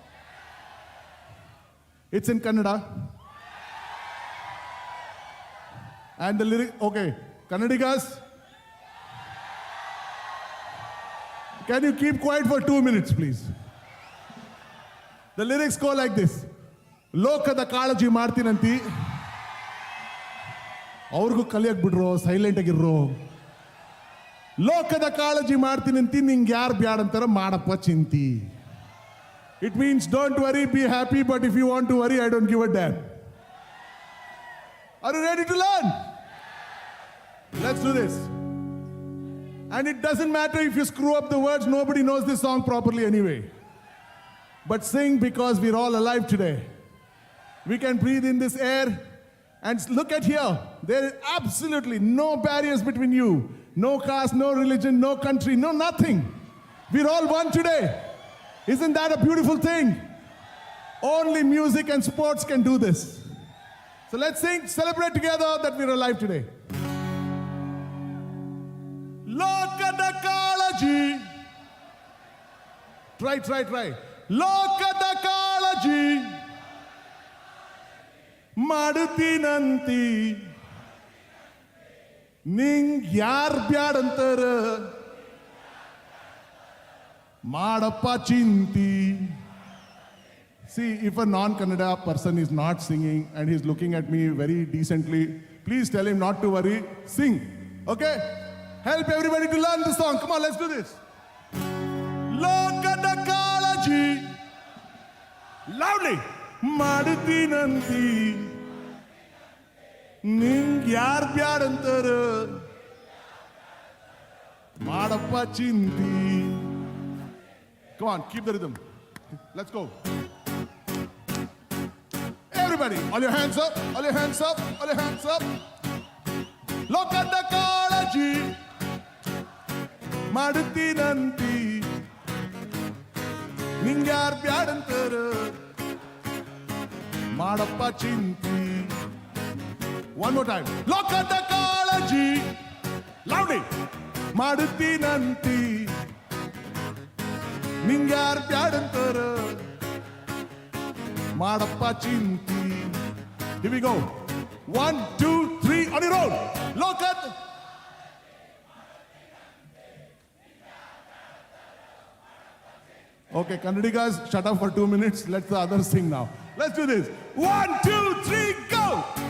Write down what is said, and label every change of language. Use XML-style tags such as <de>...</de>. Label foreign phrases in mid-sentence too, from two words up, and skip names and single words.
<en>It's in Kannada. And the lyric, okay, Kannadigas, can you keep quiet for 2 minutes, please? The lyrics go like this.</en> <kn>ಲೋಕದ ಕಾಳಜಿ ಮಾಡ್ತೀನಂತಿ ಅವ್ರಿಗೂ ಕಲಿಯಕ್ ಬಿಡ್ರೋ ಸೈಲೆಂಟ್ ಆಗಿರ್ರೋ ಲೋಕದ ಕಾಳಜಿ ಮಾಡ್ತೀನಂತಿ ನಿಂಗೆ ಯಾರು ಬ್ಯಾಡ ಅಂತಾರ ಮಾಡಪ್ಪ ಚಿಂತಿ</kn> <en>It means don't worry, be happy, but if you want to worry, I don't give a damn. Are you ready to learn? Let's do this. And it doesn't matter if you screw up the words, nobody knows this song properly anyway. But sing because we're all alive today. We can breathe in this air. And look at here. There is absolutely no barriers between you. No caste, no religion, no country, no nothing. We're all one today. Isn't that a beautiful thing? Only music and sports can do this. So let's sing, celebrate together that we're alive today.</en> <kn>ಲೋಕದ ಕಾಳಜಿ. Try. ಲೋಕದ ಕಾಳಜಿ. Madutinanti. ನಿಂಗ್ ಯಾರ್ ಬ್ಯಾಡಂತಾರ. ಮಾಡಪ್ಪ ಚಿಂತಿ.</kn> <en>See, if a non-Kannada person is not singing and he's looking at me very decently, please tell him not to worry. Sing. Okay? Help everybody to learn the song. Come on, let's do this.</en> <kn>ಲೋಕದ ಕಾಳಜಿ. Loudly. Madutinanti. ನಿಂಗ್ ಯಾರ್ ಬ್ಯಾಡಂತಾರ. ಮಾಡಪ್ಪ ಚಿಂತಿ.</kn> <en>Come on, keep the rhythm. Let's go. Everybody, all your hands up, all your hands up, all your hands up.</en> <kn>ಲೋಕದ ಕಾಳಜಿ. Madutinanti. ನಿಂಗ್ಯಾರ್ ಬ್ಯಾಡಂತಾರ. ಮಾಡಪ್ಪ ಚಿಂತಿ.</kn> <en>One more time.</en> <kn>ಲೋಕದ ಕಾಳಜಿ. Loudly. Madutinanti. ನಿಂಗ್ಯಾರ್ ಬ್ಯಾಡಂತಾರ. ಮಾಡಪ್ಪ ಚಿಂತಿ.</kn> <en>Here we go. 1, 2, 3, on your own. Lokat. Okay, Kannadi guys, shut up for 2 minutes. Let the others sing now. Let's do this. 1, 2, 3, go!</en>